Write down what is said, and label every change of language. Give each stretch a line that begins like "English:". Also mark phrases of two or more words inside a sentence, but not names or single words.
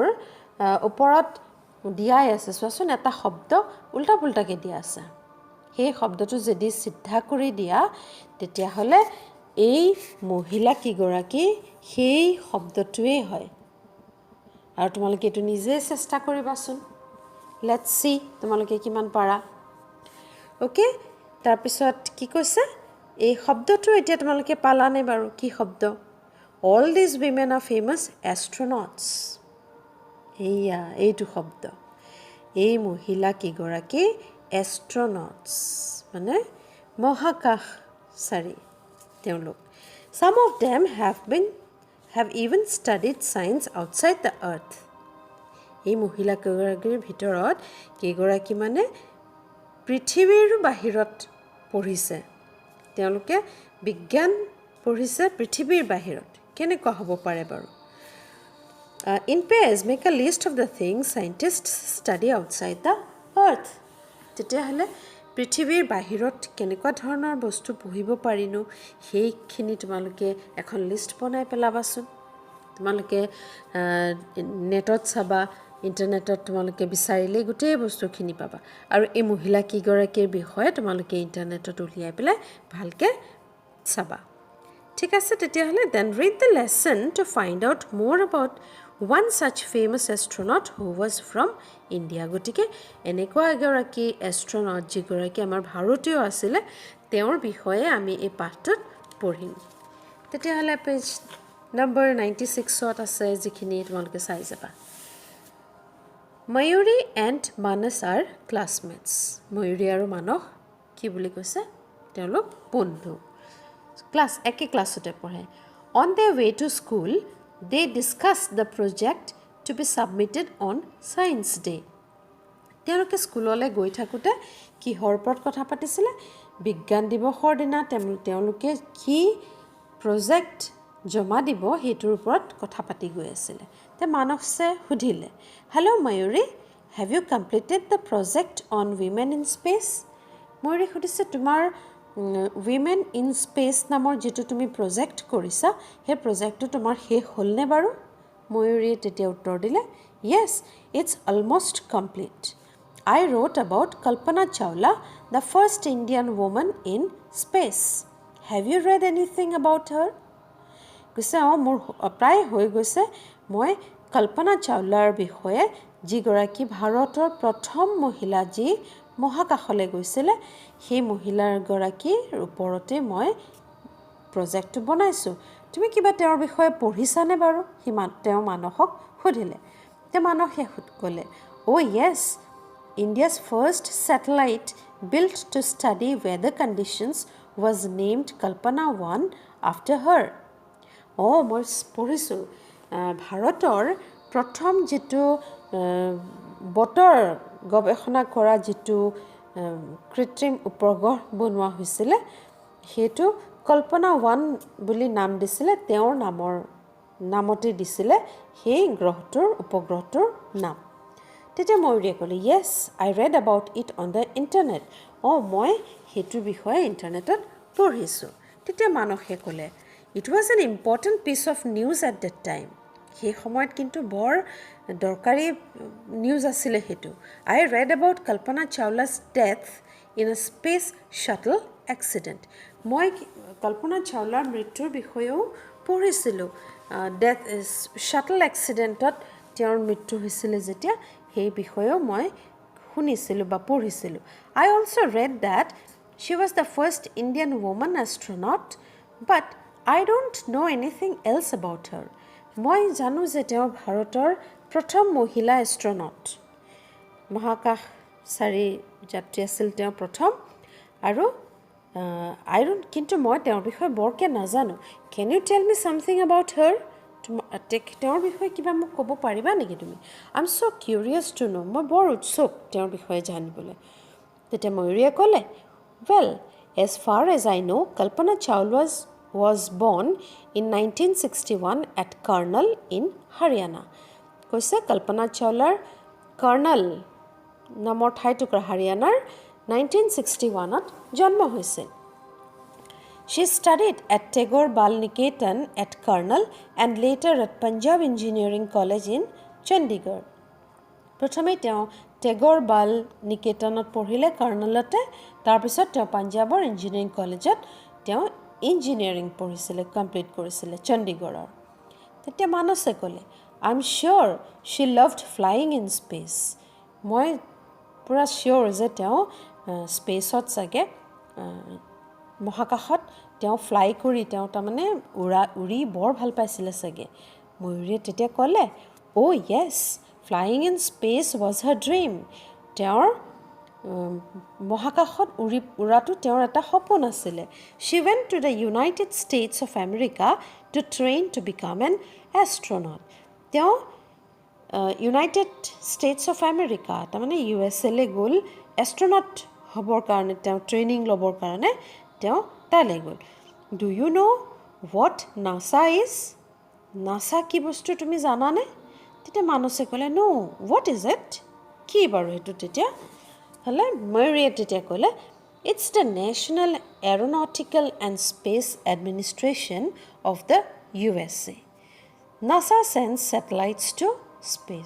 Assamese: ওপৰত দিয়াই আছে চোৱাচোন এটা শব্দ উল্টা পুল্টাকে দিয়া আছে সেই শব্দটো যদি সিদ্ধা কৰি দিয়া তেতিয়া হলে এই মহিলা কিগৰাকী সেই শব্দটোৱে হয় আৰু তোমালোকে এটো নিজে চেষ্টা কৰিবাচোন
English: let's see
Assamese: তোমালোকে কিমান পাৰা ওকে তাৰ পিছত কি কৈছে এই শব্দটো এতিয়া তোমালোকে পালানে বাৰু কি শব্দ
English: All these women are famous astronauts.
Assamese: এয়া, এইটো শব্দ. Ei mohila kigoraki astronauts. মানে মহাকাশচাৰী তেওঁলোক.
English: Some of them have even studied science outside the earth.
Assamese: এই মহিলা কিগৰাকীৰ ভিতৰত কিগৰাকী মানে পৃথিৱীৰ বাহিৰত পঢ়িছে তেওঁলোকে বিজ্ঞান পঢ়িছে পৃথিৱীৰ বাহিৰত কেনেকৈ হ'ব পাৰে বাৰু
English: in pairs make a list of the things scientists study outside the earth
Assamese: তেতিয়া হলে পৃথিৱীৰ বাহিৰত কেনেকুৱা ধৰণৰ বস্তু পঢ়িব পাৰিনো সেইখিনি তোমালোকে এখন লিষ্ট বনাই পেলাবাচোন তোমালোকে নেটত চাবা ইন্টাৰনেটত তোমালোকে বিচাৰিলে গোটেই বস্তুখিনি পাবা আৰু এই মহিলা কিগৰাকীৰ বিষয়ে তোমালোকে ইন্টাৰনেটত উলিয়াই পেলাই ভালকে চাবা ঠিক আছে তেতিয়া হলে
English: then read the lesson to find out more about one such famous astronaut who was from India
Assamese: গটিকে এনেকুৱা এগৰাকী astronaut যিগৰাকী আমাৰ ভাৰতীয় আছিল তেওঁৰ বিষয়ে আমি এই পাঠটোত পঢ়িম তেতিয়া হলে পেজ নম্বৰ 96 ত আছে যিখিনি তোমালোকে চাই যাবা
English: Mayuri and Manas are classmates
Assamese: Mayuri আৰু মানস কি বুলি কৈছে তেওঁলোক বন্ধু ক্লাছ একে ক্লাছতে পঢ়ে
English: on their way to school they discussed the project to be submitted on science day
Assamese: তেওঁলোকে স্কুললে গৈ থাকোতে কি হৰপট কথা পাতিছিলে বিজ্ঞান দিৱসৰ দিনা তেওঁলোকে কি প্ৰজেক্ট জমা দিব হেতুৰ ওপৰত কথা পাতি গৈ আছিল তে মানসে সুধিলে
English: hello mayuri have you completed the project on women in space
Assamese: ময়ূৰী সুধিছে তোমাৰ
English: women in space
Assamese: নামৰ যেটো তুমি প্ৰজেক্ট কৰিছা হে প্ৰজেক্টটো তোমাৰ শেষ হ'লনে বাৰু ময়ূৰী তেতিয়া উত্তৰ দিলে
English: yes it's almost complete I wrote about Kalpana Chawla the first Indian woman in space have you read anything about her
Assamese: কৈছে মোৰ প্ৰায় হৈ গৈছে মই কল্পনা চাওলাৰ বিষয়ে যিগৰাকী ভাৰতৰ প্ৰথম মহিলা যি মহাকাশলৈ গৈছিল সেই মহিলাৰ গৰাকীৰ ওপৰতে মই প্ৰজেক্টটো বনাইছো তুমি কিবা তেওঁৰ বিষয়ে পঢ়িছানে বাৰু হিমান তেওঁ মানসক সুধিলে তে মানসে ক'লে
English: oh yes India's first satellite built to study weather conditions was named Kalpana 1 after her
Assamese: মই পঢ়িছো ভাৰতৰ প্ৰথম যেটো বতৰ গৱেষণা কৰা যেটো কৃত্ৰিম উপগ্ৰহ বনোৱা হৈছিল হেতু কল্পনা 1 বুলি নাম দিছিল তেওঁৰ নামতে দিছিল সেই গ্ৰহটোৰ উপগ্ৰহটোৰ নাম তেতিয়া ময়ূৰীয়ে ক'লে
English: yes I read about it on the internet
Assamese: মই হেতুৰ বিষয়ে ইন্টাৰনেটত পঢ়িছো তেতিয়া মানসে ক'লে
English: It was an important piece of news at that time.
Assamese: সেই সময়ত কিন্তু বৰ দৰকাৰী নিউজ আছিল হেতু
English: I read about Kalpana Chawla's death in a space shuttle accident.
Assamese: মই কল্পনা চাওলাৰ মৃত্যুৰ বিষয়েও পঢ়িছিলো
English: death shuttle accidentত
Assamese: তেওঁৰ মৃত্যু হৈছিলে যেতিয়া সেই বিষয়েও মই শুনিছিলোঁ বা পঢ়িছিলোঁ
English: I also read that she was the first Indian woman astronaut but I don't know anything else about her
Assamese: মই জানো যে তেওঁ ভাৰতৰ প্ৰথম মহিলা এষ্ট্ৰনট মহাকাশচাৰী যাত্ৰী আছিল তেওঁ প্ৰথম আৰু কিন্তু মই তেওঁৰ বিষয়ে বৰকে নাজানো
English: can you tell me something about her
Assamese: তেওঁৰ বিষয়ে কিবা মোক ক'ব পাৰিবা নেকি তুমি
English: I'm so curious to know
Assamese: মই বৰ উৎসুক তেওঁৰ বিষয়ে জানিবলৈ তেতিয়া ময়ূৰীয়ে ক'লে
English: well as far as I know Kalpana Chawla was born in 1961 at Karnal in Haryana
Assamese: কৈছে কল্পনা চাওলাৰ কাৰ্নাল নামৰ ঠাইটুকুৰা হাৰিয়ানাৰ 1961ত জন্ম হৈছিল
English: She studied at Tagore Bal Niketan at Karnal and later at Punjab Engineering College in Chandigarh.
Assamese: প্ৰথমে তেওঁ টেগৰ বাল নিকেতনত পঢ়িলে কাৰ্নালতে তাৰপিছত তেওঁ পাঞ্জাবৰ ইঞ্জিনিয়াৰিং কলেজত তেওঁ ইঞ্জিনিয়াৰিং পঢ়িছিলে কমপ্লিট কৰিছিলে চণ্ডীগড়ৰ তেতিয়া মানসে ক'লে
English: I'm sure she loved flying in space.
Assamese: মই পুৰা sure যে তেওঁ স্পেচত চাগে মহাকাশত তেওঁ ফ্লাই কৰি তেওঁ তাৰমানে উৰি বৰ ভাল পাইছিলে চাগে ময়ূৰীয়ে তেতিয়া ক'লে
English: Oh yes, flying in space was her dream.
Assamese: তেওঁৰ মহাকাশত উৰাটো তেওঁৰ এটা সপোন আছিলে
English: She went to the United States of America to train to become an astronaut.
Assamese: তেওঁ ইউনাইটেড ষ্টেটছ অফ আমেৰিকা তাৰমানে USA গ'ল এষ্ট্ৰনট হ'বৰ কাৰণে তেওঁ ট্ৰেইনিং ল'বৰ কাৰণে তেওঁ তালৈ গ'ল
English: do you know what NASA is
Assamese: নাছা কি বস্তু তুমি জানানে তেতিয়া মানসে ক'লে
English: no what is it
Assamese: কি বাৰু সেইটো তেতিয়া হ'লে ময়ূৰীয়ে তেতিয়া ক'লে
English: it's the National Aeronautics and Space Administration of the USA NASA sends satellites to space.